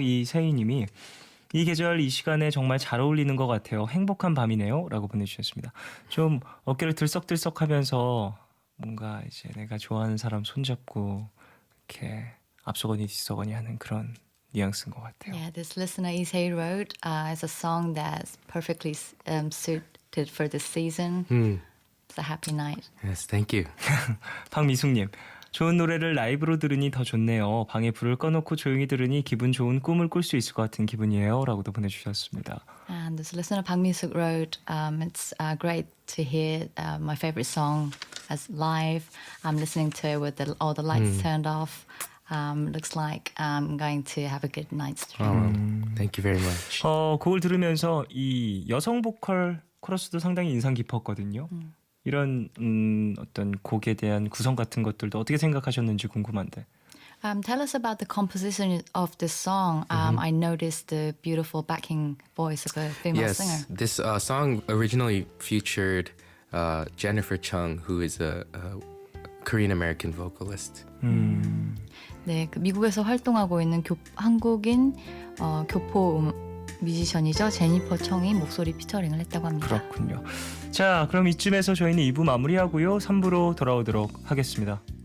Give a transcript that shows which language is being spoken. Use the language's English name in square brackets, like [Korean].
[Korean] 이 세희님이 이 계절 이 시간에 정말 잘 어울리는 것 같아요. 행복한 밤이네요. 라고 보내주셨습니다. 좀 어깨를 들썩들썩하면서 뭔가 이제 내가 좋아하는 사람 손잡고 이렇게 앞서거니 뒤서거니 하는 그런 뉘앙스인 것 같아요. [English] Yeah, this listener Issei wrote is a song that's perfectly suited for this season. It's a happy night. Yes, thank you. [Korean] 박미숙님, 좋은 노래를 라이브로 들으니 더 좋네요. 방에 불을 꺼놓고 조용히 들으니 기분 좋은 꿈을 꿀 수 있을 것 같은 기분이에요. 라고도 보내주셨습니다. [English] And this listener Park Mi-suk wrote, it's great to hear my favorite song as live. I'm listening to it with all the lights turned off. Looks like I'm going to have a good night's dream. Thank you very much. [Korean] 곡을 들으면서 이 여성 보컬 코러스도 상당히 인상 깊었거든요. 이런 어떤 곡에 대한 구성 같은 것들도 어떻게 생각하셨는지 궁금한데. [English] Tell us about the composition of this song. I noticed the beautiful backing voice of a female Yes, singer. this song originally featured Jennifer Chung, who is a Korean American vocalist. [Korean] 네, 그 미국에서 활동하고 있는 한국인 교포 뮤지션이죠. 제니퍼 청이 목소리 피처링을 했다고 합니다. 그렇군요. 자, 그럼 이쯤에서 저희는 2부 마무리하고요. 3부로 돌아오도록 하겠습니다.